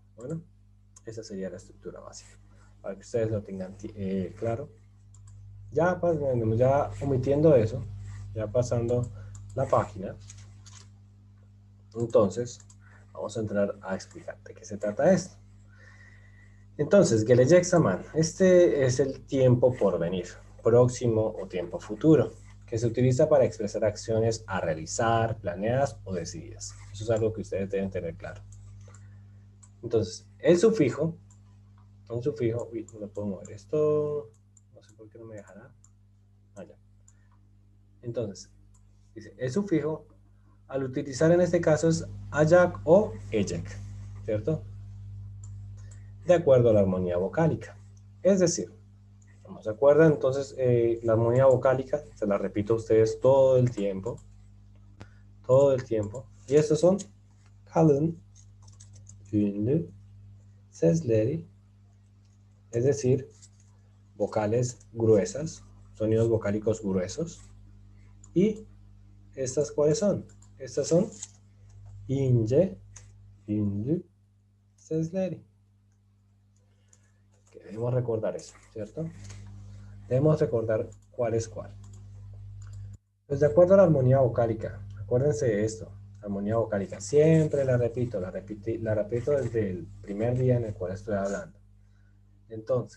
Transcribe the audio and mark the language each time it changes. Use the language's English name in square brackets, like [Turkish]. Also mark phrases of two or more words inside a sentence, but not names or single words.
[Spanish] Bueno, esa sería la estructura básica, para que ustedes lo tengan claro. Ya omitiendo eso, ya pasando la página, entonces vamos a entrar a explicar de qué se trata esto. Entonces, [Turkish] gelecek zaman, [Spanish] este es el tiempo por venir, próximo o tiempo futuro, que se utiliza para expresar acciones a realizar, planeadas o decididas. Eso es algo que ustedes deben tener claro. Entonces, el sufijo, uy, no puedo mover esto, no sé por qué no me dejará. Ya. Entonces, dice, el sufijo, al utilizar en este caso es ayak o ejek, ¿cierto? De acuerdo a la armonía vocálica. Es decir, ¿se acuerdan? Entonces, la armonía vocálica, se la repito a ustedes todo el tiempo. Y estos son [Turkish] kalın, ünlü, sesleri, [Spanish] es decir, vocales gruesas, sonidos vocálicos gruesos. ¿Y estas cuáles son? Estas son [Turkish] ince, ünlü, sesleri. [Spanish] Que debemos recordar eso, ¿cierto? Debemos recordar cuál es cuál. Pues de acuerdo a la armonía vocálica, acuérdense de esto, armonía vocálica, siempre la repito desde el primer día en el cual estoy hablando.